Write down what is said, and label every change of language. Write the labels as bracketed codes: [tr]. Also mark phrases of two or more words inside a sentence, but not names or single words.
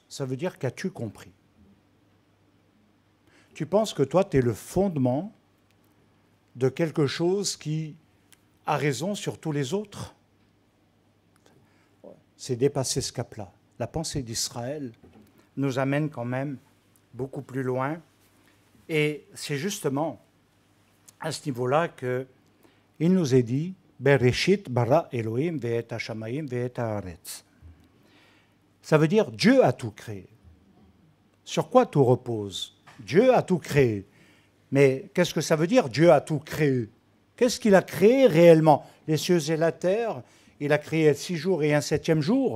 [fr] Ça veut dire qu'as-tu compris? Tu penses que toi, tu es le fondement de quelque chose qui a raison sur tous les autres? C'est dépasser ce cap-là. La pensée d'Israël nous amène quand même beaucoup plus loin. Et c'est justement à ce niveau-là qu'il nous est dit « [he] בראשית ברא אלהים ואת השמים ואת הארץ ». [fr] Ça veut dire Dieu a tout créé. Sur quoi tout repose? Dieu a tout créé. Mais qu'est-ce que ça veut dire Dieu a tout créé? Qu'est-ce qu'il a créé réellement? Les cieux et la terre, il a créé 6 jours et un 7e jour.